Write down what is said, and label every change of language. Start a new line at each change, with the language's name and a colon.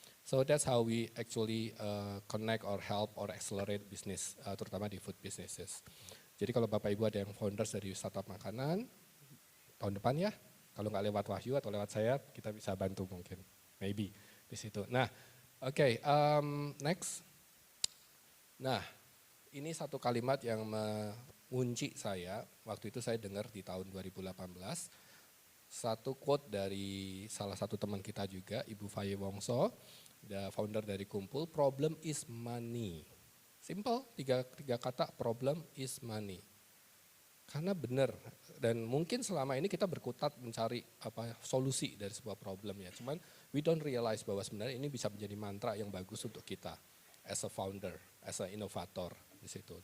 English: So that's how we actually connect or help or accelerate business,
Indonesian: terutama di
English: food businesses.
Indonesian: Jadi kalau Bapak Ibu ada yang founders dari startup makanan, tahun depan ya, kalau nggak lewat Wahyu atau lewat saya, kita bisa bantu mungkin, maybe di situ. Nah, oke, next. Nah, ini satu kalimat yang mengunci saya, waktu itu saya dengar di tahun 2018, satu quote dari salah satu teman kita juga, Ibu Faye Wongso,
English: the founder
Indonesian: dari Kumpul,
English: problem is money.
Indonesian: Simple, tiga kata,
English: problem is money.
Indonesian: Karena benar, dan mungkin selama ini kita berkutat mencari solusi dari sebuah problem ya. Cuman
English: we don't realize
Indonesian: bahwa sebenarnya ini bisa menjadi mantra yang bagus untuk kita
English: as a founder, as a innovator
Indonesian: di situ.